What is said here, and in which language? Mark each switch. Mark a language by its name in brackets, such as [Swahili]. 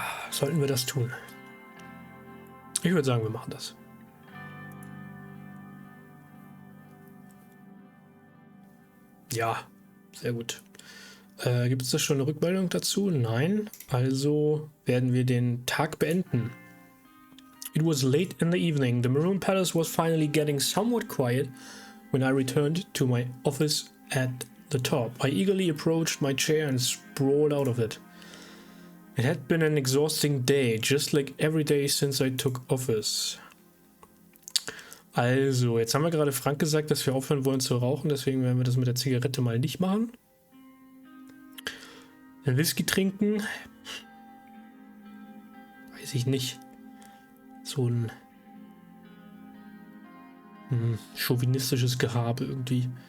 [German] Sollten wir das tun? Ich würde sagen, wir machen das. Ja, sehr gut. Gibt es da schon eine Rückmeldung dazu? Nein. Also werden wir den Tag beenden. [English] It was late in the evening. The Maroon Palace was finally getting somewhat quiet when I returned to my office at the top. I eagerly approached my chair and sprawled out of it. It had been an exhausting day, just like every day since I took office. [German] Also, jetzt haben wir gerade Frank gesagt, dass wir aufhören wollen zu rauchen, deswegen werden wir das mit der Zigarette mal nicht machen. Ein Whisky trinken, weiß ich nicht. So ein chauvinistisches Gehabe irgendwie.